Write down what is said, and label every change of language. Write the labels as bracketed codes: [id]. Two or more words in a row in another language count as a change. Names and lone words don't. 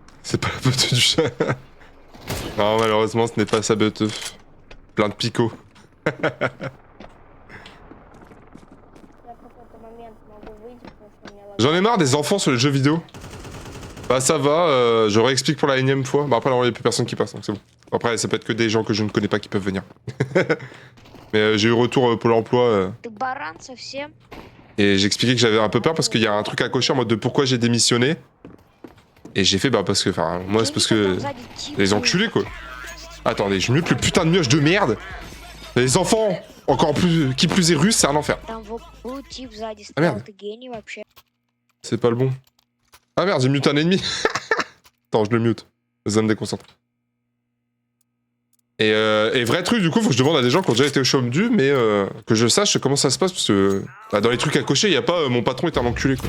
[fr] C'est pas la beute du chat. Non, malheureusement, ce n'est pas sa beute. Plein de picots. [ru] Я в какой-то момент могу выйти, потому что у меня [fr] J'en ai marre des enfants sur les jeux vidéo. Bah ça va, je réexplique pour la énième fois. Bah après, il n'y a plus personne qui passe, donc c'est bon. Après, ça peut être que des gens que je ne connais pas qui peuvent venir. Mais j'ai eu retour pour l'emploi. [ru] Ты баран совсем? [fr] Et j'expliquais que j'avais un peu peur parce qu'il y a un truc à cocher en mode de pourquoi j'ai démissionné. Et j'ai fait bah parce que, enfin, moi c'est parce que... Les enculés quoi. Attendez, je mute le putain de mioche de merde. Les enfants, encore plus, qui plus est russe, c'est un enfer. [ru] Там вот был тип сзади А, стоял, merde. ты гений вообще. [fr] C'est pas le bon. Ah merde, j'ai mute un ennemi. Attends, je le mute. Ça me déconcentre. Et vrai truc, du coup, faut que je demande à des gens qui ont déjà été au chômage, mais que je sache comment ça se passe, parce que bah, dans les trucs à cocher, il y a pas mon patron est un enculé, quoi.